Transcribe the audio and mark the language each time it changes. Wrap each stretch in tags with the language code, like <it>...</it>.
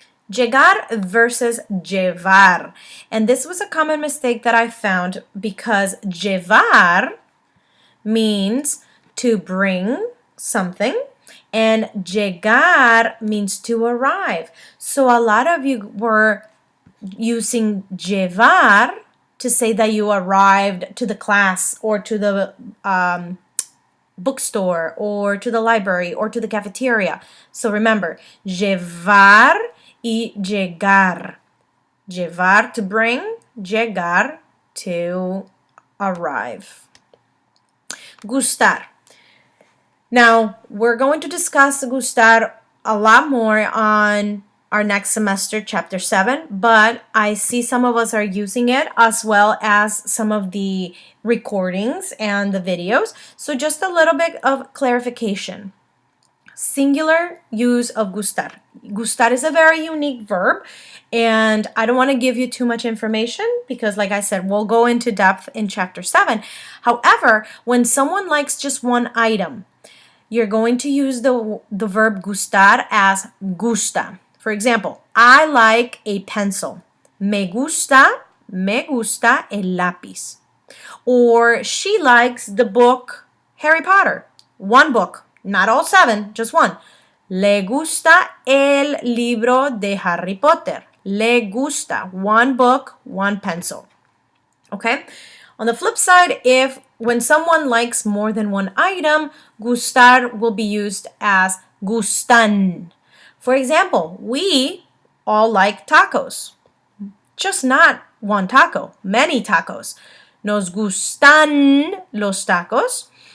<en>Llegar versus llevar. And this was a common mistake that I found because llevar means to bring something and llegar means to arrive. So a lot of you were using llevar to say that you arrived to the class or to the bookstore or to the library or to the cafeteria. So remember, llevar y llegar. Llevar to bring, llegar to arrive. Gustar. Now, we're going to discuss gustar a lot more on our next semester, chapter 7, but I see some of us are using it as well as some of the recordings and the videos. So just a little bit of clarification. Singular use of gustar. Gustar is a very unique verb, and I don't want to give you too much information because, like I said, we'll go into depth in chapter 7. However, when someone likes just one item, you're going to use the verb gustar as gusta. For example, I like a pencil.</en> <es>Me gusta el lápiz.</es> <en>Or she likes the book Harry Potter. One book. Not all 7, just one.</en> <es>Le gusta el libro de Harry Potter. Le gusta.</es> <en>One book, one pencil. Okay? On the flip side, when someone likes more than one item, gustar will be used as gustan. For example, we all like tacos. Just not one taco, many tacos.</en> <es>Nos gustan los tacos.</es>